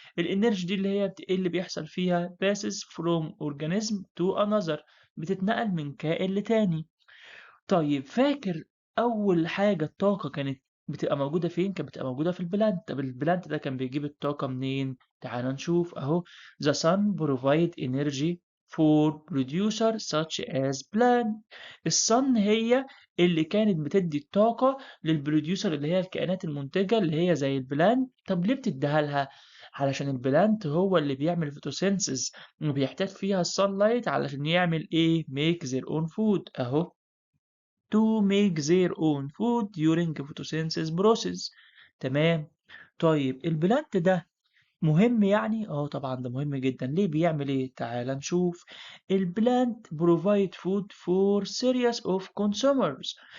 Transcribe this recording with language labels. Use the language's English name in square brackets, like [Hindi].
[Arabic] الenergy دي اللي هي إيه اللي بيحصل فيها [English] passes from organism to another، [Arabic] بتتنقل من كائن لتاني. طيب فاكر أول حاجة الطاقة كانت بتبقى موجودة فين؟ كانت بتبقى موجودة في البلانت. طب البلانت ده كان بيجيب الطاقة منين؟ تعال نشوف أهو. [English] The sun provide energy for producer such as plant. [Arabic] الصن هي اللي كانت بتدي الطاقة للبروديوسر اللي هي الكائنات المنتجة اللي هي زي البلانت. طب ليه بتديها لها؟ علشان البلانت هو اللي بيعمل فوتوسينثيز وبيحتاج فيها الsunlight علشان يعمل ايه؟ [English] make their own food [Arabic] اهو. [English] to make their own food during photosynthesis process. [Arabic] تمام. طيب البلانت ده مهم يعني؟ طبعا ده مهم جدا. ليه بيعمل ايه؟ تعال نشوف. [English] البلانت provide food for series of consumers.